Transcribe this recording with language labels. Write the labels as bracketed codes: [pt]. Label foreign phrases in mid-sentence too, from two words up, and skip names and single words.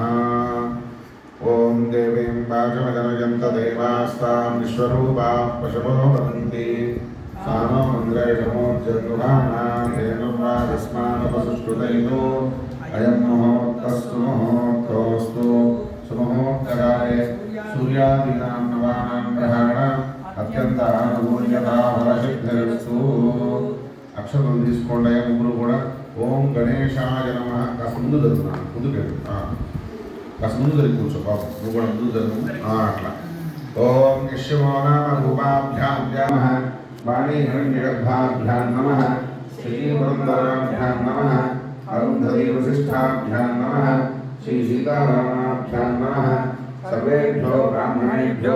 [sa] ॐ देवीं वाचमजनयन्त देवास्तां विश्वरूपाः पशवो वदन्ति सा नो मन्द्रेशमोर्जगृहाणां धेनुर्वागस्मानपसुष्टुतैनो अयं मुहूर्तस्तु मुहूर्तोऽस्तु सुमुहूर्तकाले सूर्यादीनां नवानां ग्रहाणाम् अत्यन्तानुकूल्यता फलसिद्धिरस्तु। [te] అక్షరం తీసుకోండి ముగ్గురు కూడా. [sa] ఓం గణేశాయ నమః. [te] కాస్త ముందు జరుగుతున్నాను, ముందుకు కాస్త ముందు జరిగి కూర్చో బాబు, నువ్వు కూడా ముందు జరుగు అట్లా. [sa] ఓం యశమో నామ రూపాభ్యాం నమః వాణీ హిరణ్యగర్భాభ్యాం నమః శ్రీపురంధరాభ్యాం నమః అరుంధతీ వశిష్ఠాభ్యాం నమః శ్రీ సీతారామాభ్యాం నమః సర్వేభ్యో బ్రాహ్మణేభ్యో